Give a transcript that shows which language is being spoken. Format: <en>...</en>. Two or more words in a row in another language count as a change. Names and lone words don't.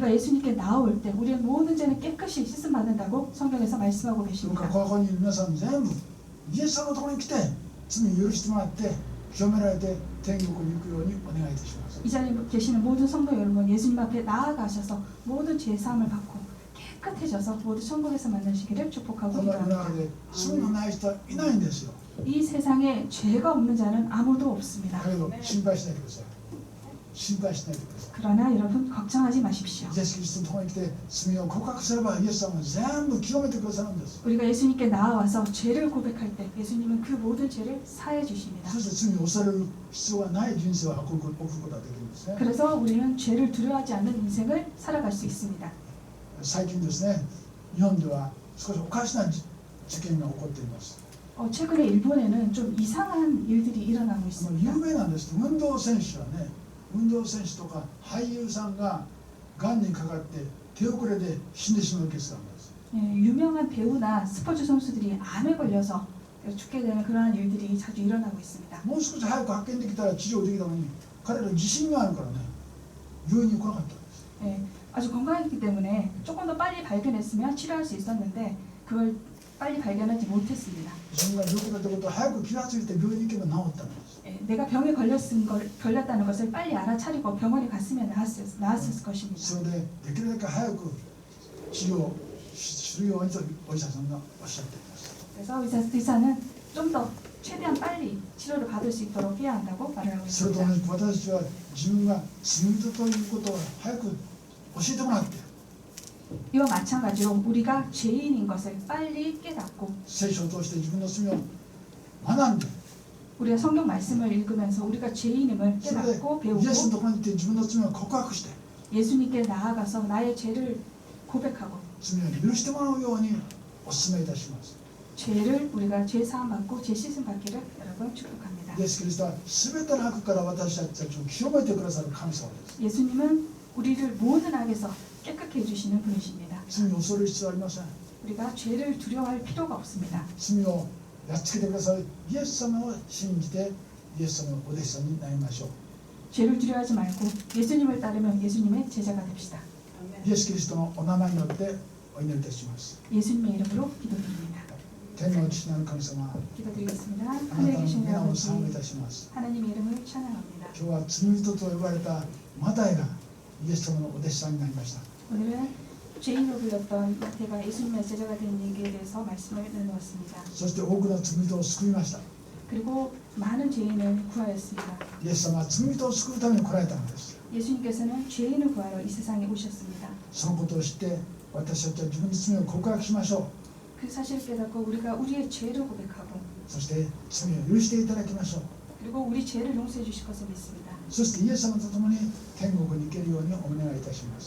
<ko>우리가 예수님께 나올 때 우리의 모든 죄는 깨끗이 씻음 받는다고 성경에서 말씀하고</ko> <ja>どうか</ja> <ko>계십니다.</ko> <ja>ここにいる皆さん全部イエス様のところに来て罪を許してもらって清められて天国に行くようにお願いいたします。</ja> <ko>이 자리에 계시는 모든 성도 여러분, 예수님 앞에 나아가셔서 모든 죄 사함을 받고 깨끗해져서 모두 천국에서 만나시기를 축복하고</ko> <ja>この世の中</ja> <ko>기도합니다.</ko> <ja>で罪のない人はいないんですよ。</ja> <ko>이 세상에 죄가 없는 자는 아무도 없습니다.</ko> <ja>だけど心配しないでください。 心配しないでください。</ja> <ko>그러나 여러분 걱정하지 마십시오.</ko> <ja>イエス・キリストのところに来て罪を告白すればイエス様は全部清めてくださるんです。</ja> <ko>우리가 예수님께 나아와서 죄를 고백할 때 예수님은 그 모든 죄를 사해 주십니다.</ko> <ja>そして罪を恐れる必要がない人生を送ることができるんですね。</ja> <ko>그래서 우리는 죄를 두려워하지 않는 인생을 살아갈 수 있습니다.</ko> <ja>最近ですね、日本では少しおかしな事件が起こっています。</ja> <ko>최근에 일본에는 좀 이상한 일들이 일어나고</ko> <ja>有</ja> <ko>있습니다.</ko> <ja>名なんです。運動選手はね、運動選手とか俳優さんががんにかかって手遅れで死んでしまうケースがあるんです。</ja> <ko>유명한 배우나 스포츠 선수들이 암에 걸려서 죽게 되는 그러한 일들이 자주 일어나고 있습니다.</ko> <ja>もう少し早く発見できたら治療できたのに、彼ら自信があるからね、病院に来なかったんです。</ja> <ko>아주 건강했기 때문에 조금 더 빨리 발견했으면 치료할 수 있었는데 그걸 빨리 발견하지 못했습니다.</ko> <ja>自分が病気だということを早く気がついて病院に行けば治ったんです。</ja> <ko>내가 병에 걸렸다는 것을 빨리 알아차리고 병원에 갔으면 나았을 것입니다.</ko> <ja>それでできるだけ早く治療するようにとお医者さんがおっしゃっています。</ja> <ko>그래서 의사는 좀 더 최대한 빨리 치료를 받을 수 있도록 해야 한다고 말을 하고</ko> <ja>それと</ja> <ko>있습니다.</ko> <ja>同じく私たちは自分が罪人ということを早く教えてもらって、</ja> <ko>이와 마찬가지로 우리가 죄인인 것을 빨리 깨닫고</ko> <ja>聖書を通して自分の罪を学んで、</ja> <ko>우리가 성경 말씀을 읽으면서 우리가 죄인임을</ko> <ja>それで</ja> <ko>깨닫고</ko> <ja>イエスの</ja> <ko>배우고</ko> <ja>ところに行って自分の罪を告白して</ja> <ko>예수님께 나아가서 나의 죄를 고백하고</ko> <ja>罪を許してもらうようにお勧めいたします。</ja> <ko>죄를 우리가 죄 사함 받고 죄 씻음 받기를 여러분 축복합니다.</ko> <ja>イエス・キリストは全ての悪から私たちを清めてくださる神様です。</ja> <ko>예수님은 우리를 모든 악에서 깨끗게 해주시는 분이십니다.</ko> <ja>罪を恐れる必要はありません。</ja> <ko>우리가 죄를 두려워할 필요가 없습니다.</ko> <ja>罪をやっつけてくださるイエス様を信じてイエス様のお弟子さんになりましょう。</ja> <ko>죄를 두려워하지 말고 예수님을 따르면 예수님의 제자가 됩시다.</ko> <ja>イエス・キリストのお名前によってお祈りいたします。</ja> <ko>예수님의 이름으로 기도드립니다.</ko> <ja>天の父なる神様、</ja> <ko>기도드리겠습니다.</ko> <ja>あなた</ja> <ko>하늘에</ko> <ja>の</ja> <ko>계신</ko> <ja>皆を</ja> <ko>아버지</ko> <ja>賛美いたします。</ja> <ko>하나님의 이름을 찬양합니다.</ko> <ja>今日は罪人と呼ばれたマタイがイエス様のお弟子さんになりました。</ja> <ko>오늘은 죄인으로 불렸던 마태가 예수님의 제자가 된 얘기에 대해서 말씀을 나누었습니다.</ko> <ja>そして多くの罪人を救いました。</ja> <ko>그리고 많은 죄인을 구하였습니다.</ko> <ja>イエス様は罪人を救うために来られたのです。</ja> <ko>예수님께서는 죄인을 구하러 이 세상에 오셨습니다.</ko> <ja>そのことを知って私たちは自分の罪を告白しましょう。</ja> <ko>그 사실을 깨닫고 우리가 우리의 죄를 고백하고</ko> <ja>そして罪を許していただきましょう。</ja> <ko>그리고 우리 죄를 용서해 주실 것을 믿습니다.</ko> <ja>そしてイエス様と共に天国に行けるようにお願いいたします。</ja>